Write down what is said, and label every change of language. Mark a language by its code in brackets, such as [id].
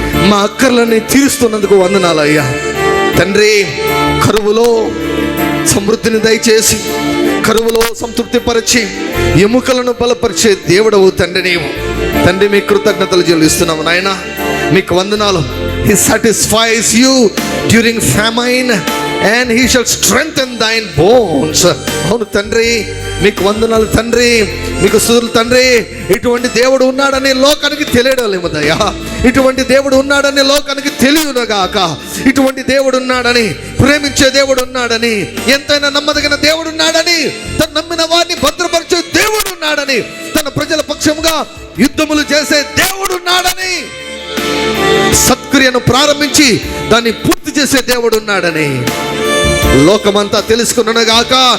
[te] మా అక్కర్లని తీరుస్తున్నందుకు వందనాలయ్యా. తండ్రి కరువులో సమృద్ధిని దయచేసి, కరువులో సంతృప్తి పరిచి, ఎముకలను బలపరిచే దేవుడవు తండ్రి నీవు. తండ్రి మీ కృతజ్ఞతలు చెల్లిస్తున్నాము నాయన. మీకు వందనాలు. [en] He satisfies you during famine and he shall strengthen thine bones. [te] అవును తండ్రి, మీకు వందనాలు తండ్రి, మీకు స్తుతులు తండ్రి. ఇటువంటి దేవుడు ఉన్నాడని లోకానికి తెలియడలేమదయ్యా. ఇటువంటి దేవుడు ఉన్నాడని లోకానికి తెలియనుగాక. ఇటువంటి దేవుడు ఉన్నాడని, ప్రేమించే దేవుడు ఉన్నాడని, ఎంతైనా నమ్మదగిన దేవుడు ఉన్నాడని, తను నమ్మిన వారిని భద్రపరిచే దేవుడు ఉన్నాడని, తన ప్రజల పక్షంగా యుద్ధములు చేసే దేవుడు ఉన్నాడని, సత్క్రియను ప్రారంభించి దాన్ని పూర్తి చేసే దేవుడు ఉన్నాడని లోకమంతా తెలుసుకున్నగాక.